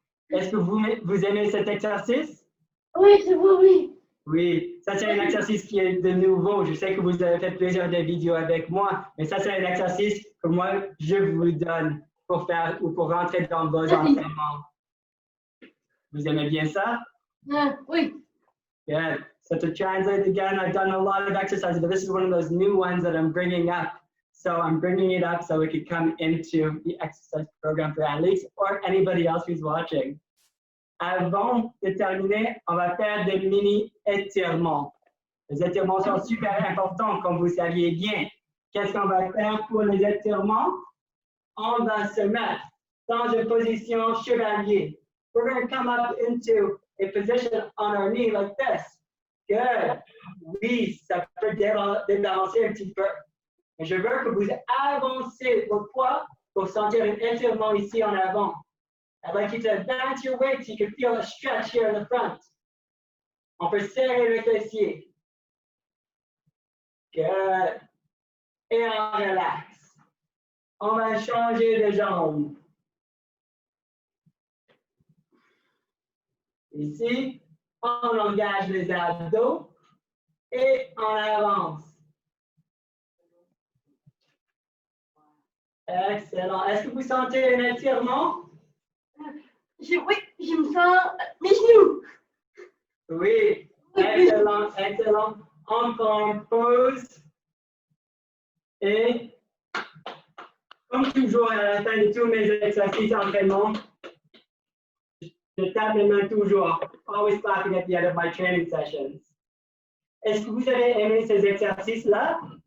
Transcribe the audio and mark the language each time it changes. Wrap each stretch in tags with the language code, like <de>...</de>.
<fr>Est-ce que vous aimez cet exercice? Oui, c'est bon, oui. Oui, ça c'est un exercice qui est de nouveau. Je sais que vous avez fait plusieurs de vidéos avec moi, mais ça c'est un exercice que moi, je vous donne pour faire ou pour rentrer dans vos entraînements. Vous aimez bien ça? Oui.</fr> <en>Good. So to translate again, I've done a lot of exercises, but this is one of those new ones that I'm bringing up. So I'm bringing it up so it could come into the exercise program for Alex or anybody else who's watching.</en> <fr>Avant de terminer, on va faire des mini-étirements. Les étirements sont super importants, comme vous saviez bien. Qu'est-ce qu'on va faire pour les étirements? On va se mettre dans une position chevalier.</fr> <en>We're going to come up into a position on our knee like this. Good.</en> <fr>Oui, ça peut débalancer un petit peu. Et je veux que vous avancez votre poids pour sentir un étirement ici en avant.</fr> <en>I'd like you to advance your weight so you can feel a stretch here in the front.</en> <fr>On peut serrer le fessier.</fr> <en>Good.</en> <fr>Et on relaxe. On va changer de jambe. Ici, on engage les abdos et on avance. Excellent. Est-ce que vous sentez un étirement? Oui, je me sens mes genoux. Oui, excellent, excellent. On prend pause. Et comme toujours à la fin de tous mes exercices d'entraînement, je tape les mains toujours.</fr> <en>Always clapping at the end of my training sessions.</en> <fr>Est-ce que vous avez aimé ces exercices-là?</fr>